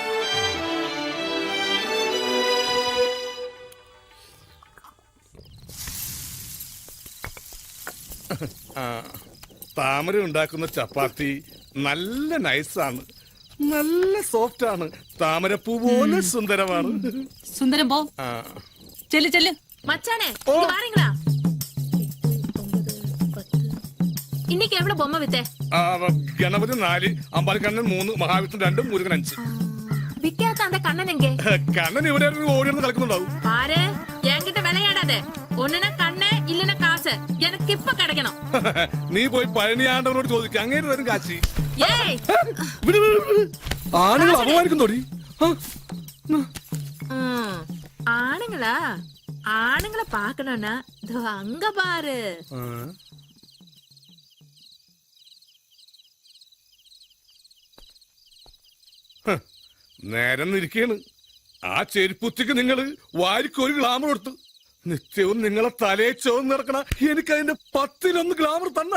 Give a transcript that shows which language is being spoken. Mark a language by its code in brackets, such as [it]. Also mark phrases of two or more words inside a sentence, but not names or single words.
[ml] താമര ഉണ്ടാക്കുന്ന ചപ്പാത്തി നല്ല നൈസാണ്, നല്ല സോഫ്റ്റ് ആണ്. താമരപ്പൂ പോലെ സുന്ദരമാണ്. സുന്ദരം പോ. ചെല്ല് ചെല്ല്. [ta] மச்சானே இங்க வாரீங்களா? இன்னைக்கு எவ்வளவு பொம்மை வித்தே? [ml] ഗണപതി 4, അമ്പാലിക്കണ്ണൻ 3, മഹാവിഷ്ണു 2, മുരുകൻ 5. [ta] விக்காத அந்த கண்ணன் எங்க? [ml] കണ്ണൻ ഇവിടെ ഓടിയൊന്ന് കളിക്കുന്നുണ്ടാവും. [ta] பாரு என்கிட்ட விளையாடாத. ஒண்ணுனா கண்ணே இல்லனா காசு. எனக்கு இப்ப கிடைக்கணும். [ml] നീ പോയി പഴനിയാണ്ടവനോട് ചോദിക്ക, അങ്ങേര് വരും കാശി. [ta] ஏய் [ml] ആണുങ്ങൾ അപമാനിക്കുന്നോടി. [ta] ஆணுங்களா? ஆணுங்களை பாக்கணும்னா அங்க பாரு. [ml] നേരം നിൽക്കാണ്. ആ ചെരുപ്പുത്തിക്ക് നിങ്ങള് വാരിക്കൊരു ഗ്ലാമർ കൊടുത്തു. നിത്യവും നിങ്ങളെ തലയെ ചോന്ന് നടക്കണ എനിക്ക് അതിന്റെ 10-1 ഗ്ലാമർ തന്ന.